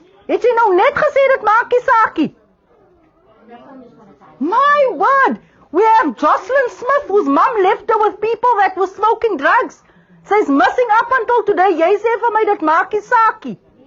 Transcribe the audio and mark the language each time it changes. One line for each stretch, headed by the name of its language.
Afrikaans: Het jy nou net gesê dit maak nie saakie? My word!
English: We have Jocelyn Smith whose mum left her with people that were smoking drugs.
Afrikaans: Sy's
English: missing up until today.
Afrikaans: Jy sê vir my dit maak nie saakie.